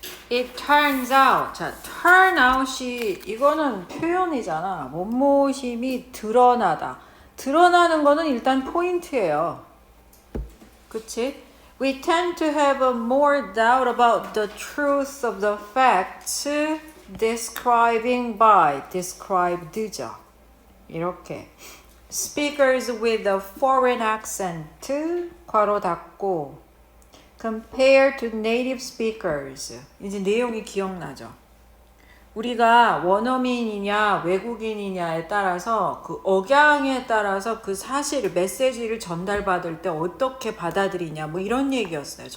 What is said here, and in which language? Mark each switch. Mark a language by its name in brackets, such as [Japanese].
[English] It turns out. [Korean] 자, turn out이 이거는 표현이잖아. 뭐뭐심이 드러나다. 드러나는 거는 일단 포인트예요. 그치? [English] We tend to have more doubt about the truth of the facts describing by, described죠. [Korean] 이렇게. [English] Speakers with a foreign accent, [Korean] 괄호 닫고, [English] compared to native speakers. [Korean] 이제 내용이 기억나죠? 우리가 원어민이냐 외국인이냐에 따라서 그 억양에 따라서 그 사실을 메시지를 전달받을 때 어떻게 받아들이냐 뭐 이런 얘기였어요.